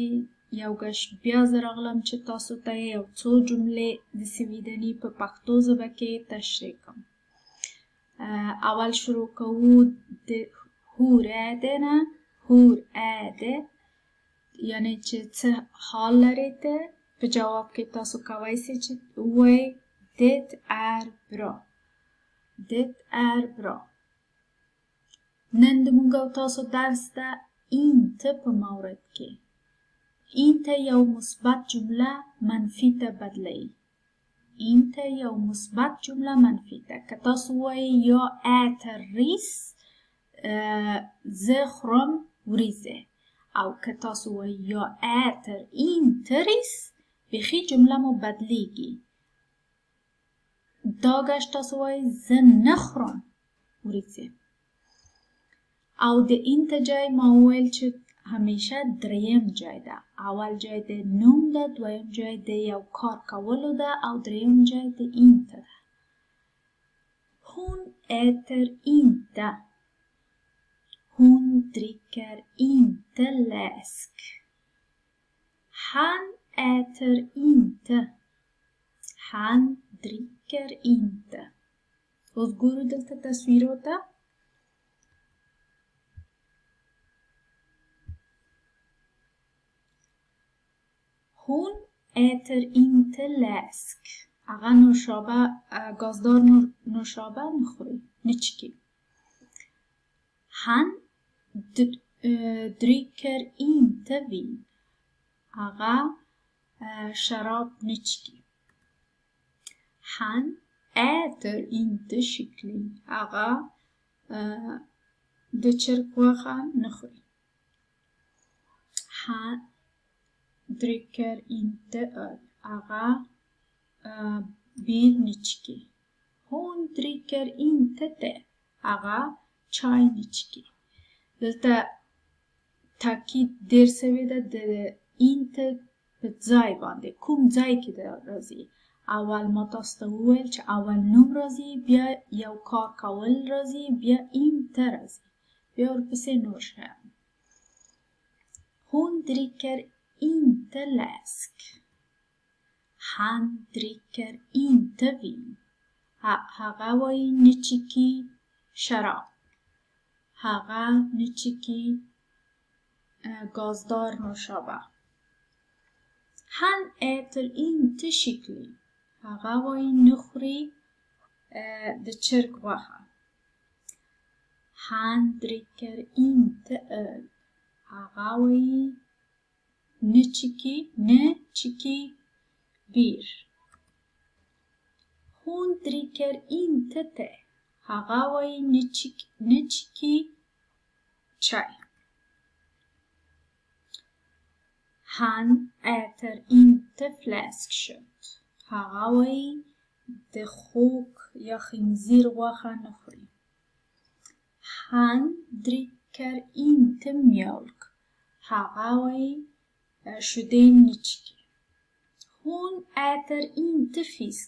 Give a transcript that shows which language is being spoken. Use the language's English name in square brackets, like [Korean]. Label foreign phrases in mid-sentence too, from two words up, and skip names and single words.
[Pashto] یو ګشت بیا زه راغلم چې تاسو ته یو څو جملې د سویډني په پښتو ژبه کې تشریح کړم. اول شروع کوو د [Swedish] hur är de [Pashto] نه. [Swedish] hur är de [Pashto] یعنی چې څه حال لرئ ته. په جواب کې تاسو کولی شئ چې ووایئ [Swedish] dit är bra. Det är bra. [Pashto] نن د موږ او تاسو درس ده inte په مورد کې. inte یو مثبت جمله منفي ته بدلوي. inte یو مثبت جمله منفي ته. که تاسو وایئ [Swedish] jag äter ris [Pashto] زه خورم وریځې، او که تاسو وایئ [Swedish] jag äter inte ris [Pashto] بیخي جمله مو بدلیږي. دا گشت تاسو وایئ زه نه خورم وریځې. او د اینت جای ما وویل چې همیشه دریم جای ده. اول جای د نوم ده، دویم جای د یو کار کولو ده، او دریم جای د اینت ده. [Swedish] Hon äter inte. Hon dricker inte läsk. Han äter inte. Han dricker inte. [Pashto] اوس ګورو دلته تصویرو ته. [Swedish] Hon äter inte läsk. [Pashto] هغه نوشابه، گازدار نوشابه نخوری، نچکی. [Swedish] Han dricker inte vin. [Pashto] هغه شراب نچکی. [Swedish] Han äter inte kyckling. [Pashto] هغه د چرګ غوښه نخوري. [Swedish] Han dricker inte öl. [Pashto] هغه بیر نچکی. [Swedish] Hon dricker inte te. [Pashto] هغه چای نچکی. دلته تاکید ډیر سوی ده د inte په ځای باندې. کوم ځای کې ده راځي؟ اول ما تاسو ته وویل چې اول نوم راځي، بیا یو کار کول راځي، بیا inte راځي، بیا ورپسې نور شیان. [Swedish] Hon dricker inte läsk. Han dricker inte vin. [Pashto] هغه وایي نچکی شراب. هغه نچکی گازدار نوشابه. [Swedish] Han äter inte kyckling. [Pashto] هغه وایي نخوري د چرګ غوښه. [Swedish] Han dricker inte öl. [Pashto] هغه وایي نچکی بیر. [Swedish] Hon dricker inte te. [Pashto] هغه وایي نچکی چای. [Swedish] Han äter inte fläskkött. [Pashto] هغه وایي د خوک یا خنزیر غوښه نخوري. [Swedish] Han dricker inte mjölk. [Pashto] هغه وایي شیدې نچکی. [Swedish] Hon äter inte fisk.